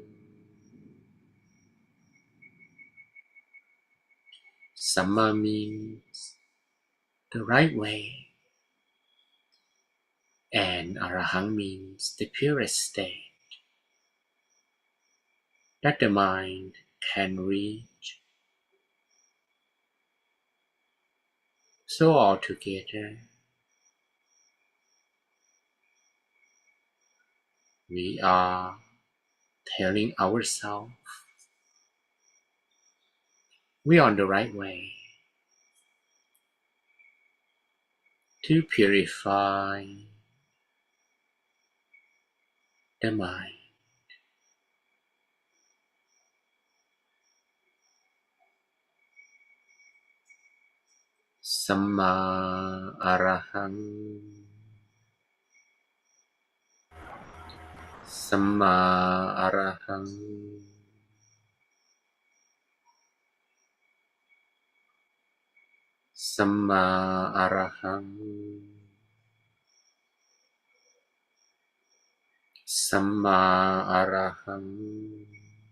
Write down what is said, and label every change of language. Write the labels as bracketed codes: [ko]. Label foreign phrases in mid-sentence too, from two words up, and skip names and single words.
[en] Samma means the right way, and Arahang means the purest state that the mind can reach. So altogether, we are telling ourselves we are on the right way to purify the mind. [pi] Samma Arahang, Samma Arahang, Samma Arahang, Samma Arahang,